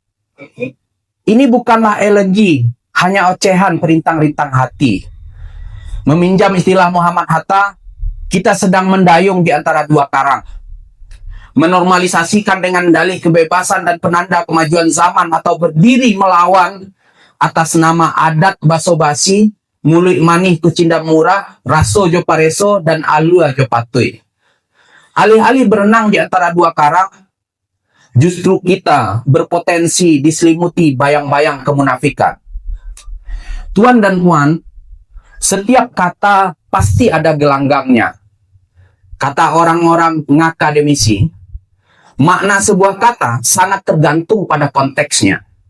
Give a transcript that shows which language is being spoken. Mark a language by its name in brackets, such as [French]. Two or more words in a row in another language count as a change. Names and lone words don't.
[Indonesian] Ini bukanlah elegi, hanya ocehan perintang-rintang hati. Meminjam istilah Muhammad Hatta, kita sedang mendayung di antara dua karang. Menormalisasikan dengan dalih kebebasan dan penanda kemajuan zaman atau berdiri melawan atas nama adat baso-basi, [Minangkabau] mulut manih kucinda murah, raso jo pareso, [Indonesian] dan [Minangkabau] alua jo patui. [Indonesian] Alih-alih berenang di antara dua karang, justru kita berpotensi diselimuti bayang-bayang kemunafikan. Tuan dan puan, setiap kata pasti ada gelanggangnya. Kata orang-orang ngakademisi, makna sebuah kata sangat tergantung pada konteksnya.